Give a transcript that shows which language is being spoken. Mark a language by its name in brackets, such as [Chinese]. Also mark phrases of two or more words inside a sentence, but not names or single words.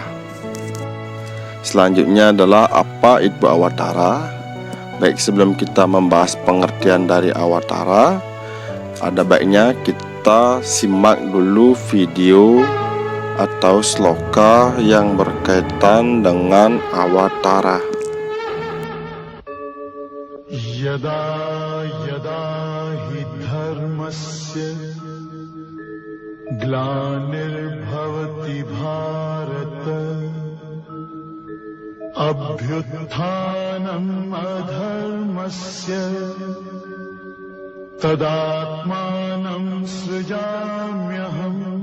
[Indonesian] Selanjutnya adalah apa itu awatara. Baik, sebelum kita membahas pengertian dari awatara, ada baiknya kita simak dulu video atau sloka yang berkaitan dengan awatara. [Sanskrit] Yada yada hi dharmasya glanirбhavati bharata abhyutthanam adharmasya tadatmanam srijamyaham